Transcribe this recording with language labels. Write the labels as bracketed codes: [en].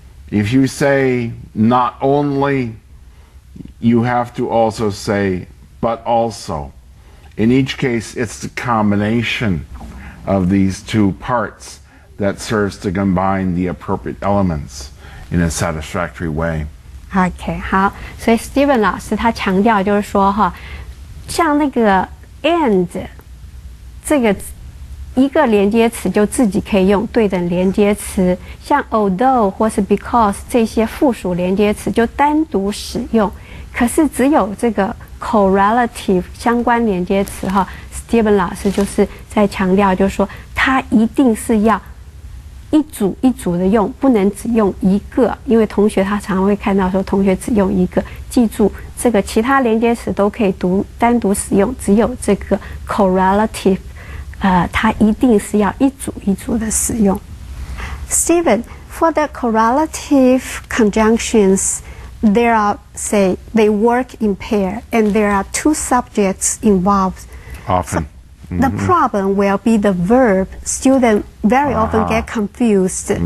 [en] If you say not only, you have to also say but also. In each case, it's the combination of these two parts that serves to combine the appropriate elements in a satisfactory way. [zh] OK， 好，所以 Steven 老师他强调就是说哈，像那个 and 这个一个连接词就自己可以用对等连接词，像 although 或是 because 这些附属连接词就单独使用。可是只有这个 correlative 相关连接词哈 ，Steven 老师就是在强调，就是说它一定是要一组一组的用，不能只用一个，因为同学他常常会看到说同学只用一个，记住这个其他连接词都可以单独使用，只有这个 correlative， 它一定是要一组一组的使用。 [en] Steven, for the correlative conjunctions, there are, say, they work in pair, and there are two subjects involved. Often. The problem will be the verb. Students very often get confused.